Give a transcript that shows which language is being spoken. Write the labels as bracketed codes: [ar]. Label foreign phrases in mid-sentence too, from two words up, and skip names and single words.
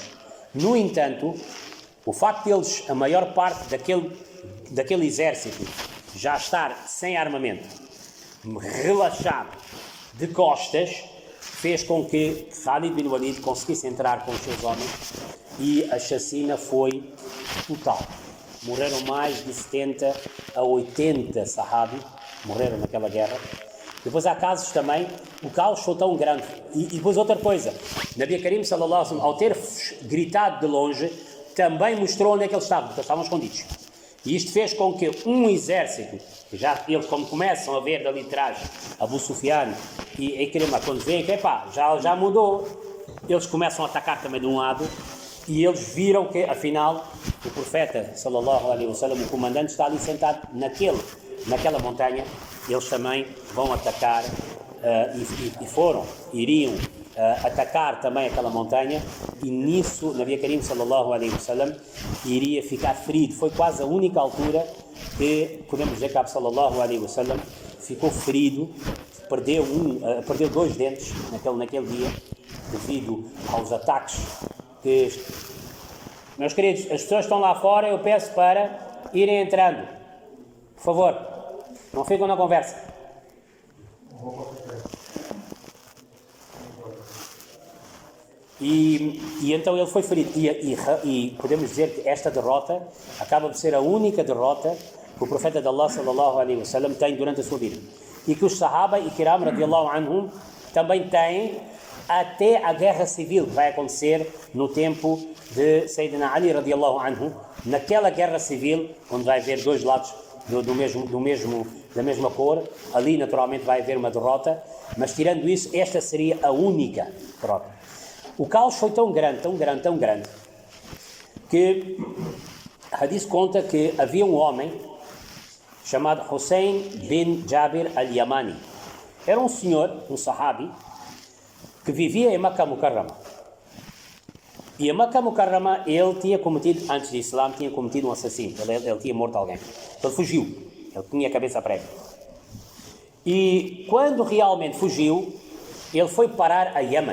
[pt] No entanto, o facto de eles, a maior parte daquele exército, já estar sem armamento, relaxado, de costas, fez com que Khalid bin Walid conseguisse entrar com os seus homens e a chacina foi total. Morreram mais de 70 a 80 sahabi, morreram naquela guerra. Depois há casos também, o caos foi tão grande. E depois outra coisa, Nabi Karim [ar] صلى الله عليه وسلم, [pt] ao ter gritado de longe, também mostrou onde é que eles estavam, porque eles estavam escondidos. E isto fez com que um exército, já eles como começam a ver dali de trás Abu Sufyan e Ikrima, quando veem que já mudou, eles começam a atacar também de um lado e eles viram que afinal o profeta [ar] صلى الله عليه وسلم, [pt] o comandante, está ali sentado naquela montanha. Eles também vão atacar iriam atacar também aquela montanha e nisso Nabi Karim [ar] صلى الله عليه وسلم [pt] iria ficar ferido. Foi quase a única altura que podemos dizer que Abd [ar] صلى الله عليه وسلم [pt] ficou ferido, perdeu 2 dentes naquele dia devido aos ataques que... Meus queridos, as pessoas estão lá fora, eu peço para irem entrando, por favor, não ficam na conversa. E então ele foi ferido e podemos dizer que esta derrota acaba por ser a única derrota que o profeta de Allah [ar] صلى الله عليه وسلم [pt] tem durante a sua vida e que os Sahaba e Kiram [ar] رضي الله عنهم [pt] também têm até a guerra civil que vai acontecer no tempo de Sayyidina Ali [ar] رضي الله عنه, [pt] naquela guerra civil onde vai haver dois lados da mesma cor. Ali naturalmente vai haver uma derrota, mas tirando isso, esta seria a única derrota. O caos foi tão grande que Hadith conta que havia um homem chamado Hussein bin Jabir al-Yamani. Era um senhor, um sahabi, que vivia em Makkah Mukarrama. E em Makkah Mukarrama ele tinha cometido, antes do Islã, tinha cometido um assassino. Ele tinha morto alguém. Ele fugiu. Ele tinha a cabeça prega. E quando realmente fugiu, ele foi parar a Yemen.